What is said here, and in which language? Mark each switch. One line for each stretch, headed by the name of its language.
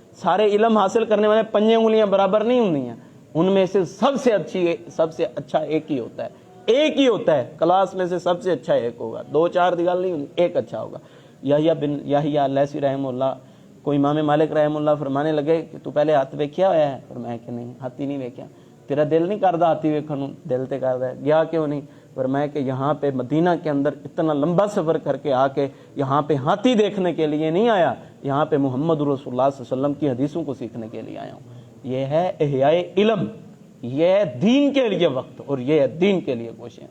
Urdu: سارے علم حاصل کرنے والے پنجے انگلیاں برابر نہیں ہونی ہیں, ان میں سے سب سے اچھا ایک ہی ہوتا ہے, ایک ہی ہوتا ہے کلاس میں سے سب سے اچھا ایک ہوگا,
Punjabi: 2-4 دی گل نہیں ہونی,
Urdu: ایک اچھا ہوگا. یحییٰ بن یحییٰ اللیثی رحمہ اللہ کو امام مالک رحمہ اللہ فرمانے لگے کہ تو پہلے ہاتھ ویکھیا ہوا ہے؟ فرمایا کہ نہیں,
Punjabi: ہاتھی نہیں ویکھیا. تیرا دل نہیں کردا ہاتھی ویکھن نوں؟ دل تے کردا ہے.
Urdu: گیا کیوں نہیں؟ فرمایا کہ یہاں پہ مدینہ کے اندر اتنا لمبا سفر کر کے آ کے یہاں پہ ہاتھی دیکھنے کے لیے نہیں آیا, یہاں پہ محمد رسول اللہ صلی اللہ علیہ وسلم کی حدیثوں کو سیکھنے کے لیے آیا ہوں. یہ ہے احیاء علم, یہ ہے دین کے لیے وقت, اور یہ ہے دین کے لیے کوششیں.